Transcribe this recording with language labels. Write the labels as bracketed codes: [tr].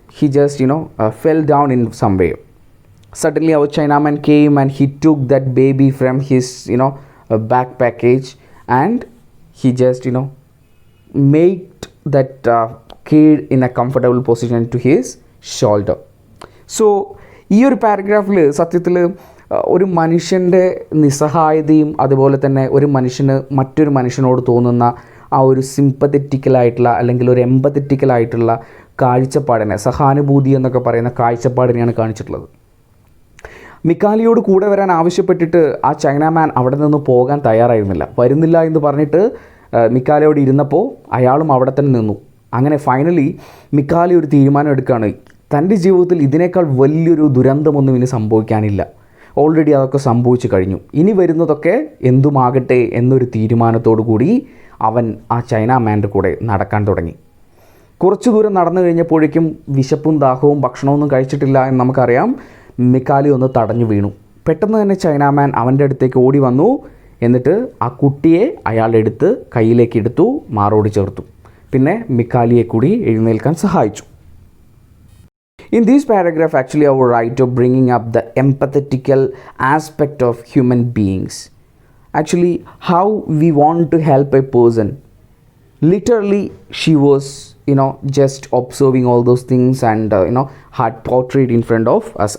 [en] He just fell down in some way. Suddenly our Chinaman came and he took that baby from his back package, and he just made that kid in a comfortable position to his shoulder. [ml] So ഈ ഒരു പാരഗ്രാഫിൽ സത്യത്തിൽ ഒരു മനുഷ്യൻ്റെ നിസ്സഹായതയും അതുപോലെ തന്നെ ഒരു മനുഷ്യന് മറ്റൊരു മനുഷ്യനോട് തോന്നുന്ന ആ ഒരു സിമ്പത്തറ്റിക്കലായിട്ടുള്ള അല്ലെങ്കിൽ ഒരു എമ്പത്തറ്റിക്കലായിട്ടുള്ള കാഴ്ചപ്പാടിനെ, സഹാനുഭൂതി എന്നൊക്കെ പറയുന്ന കാഴ്ചപ്പാടിനെയാണ് കാണിച്ചിട്ടുള്ളത്. മിക്കാലിയോട് കൂടെ വരാൻ ആവശ്യപ്പെട്ടിട്ട് ആ ചൈനാമാൻ അവിടെ നിന്ന് പോകാൻ തയ്യാറായിരുന്നില്ല. വരുന്നില്ല എന്ന് പറഞ്ഞിട്ട് മിക്കാലിയോട് ഇരുന്നപ്പോൾ അയാളും അവിടെ തന്നെ നിന്നു. അങ്ങനെ ഫൈനലി മിക്കാലി ഒരു തീരുമാനം എടുക്കുകയാണ്. തൻ്റെ ജീവിതത്തിൽ ഇതിനേക്കാൾ വലിയൊരു ദുരന്തമൊന്നും ഇനി സംഭവിക്കാനില്ല. ഓൾറെഡി അതൊക്കെ സംഭവിച്ചു കഴിഞ്ഞു. ഇനി വരുന്നതൊക്കെ എന്തുമാകട്ടെ എന്നൊരു തീരുമാനത്തോടു കൂടി അവൻ ആ ചൈനാമാൻ്റെ കൂടെ നടക്കാൻ തുടങ്ങി. കുറച്ചു ദൂരം നടന്നു കഴിഞ്ഞപ്പോഴേക്കും വിശപ്പും ദാഹവും ഭക്ഷണമൊന്നും കഴിച്ചിട്ടില്ല എന്ന് നമുക്കറിയാം. മിക്കാലി ഒന്ന് തടഞ്ഞു വീണു. പെട്ടെന്ന് തന്നെ ചൈനാമാൻ അവൻ്റെ അടുത്തേക്ക് ഓടി വന്നു. എന്നിട്ട് ആ കുട്ടിയെ അയാളെടുത്ത് കയ്യിലേക്ക് എടുത്തു, മാറോട് ചേർത്തു. പിന്നെ മിക്കാലിയെ കൂടി എഴുന്നേൽക്കാൻ സഹായിച്ചു. [en] In this paragraph, actually, our writer bringing up the empathetical aspect of human beings. Actually, how we want to help a person. Literally, she was, just observing all those things and, had portrayed in front of us.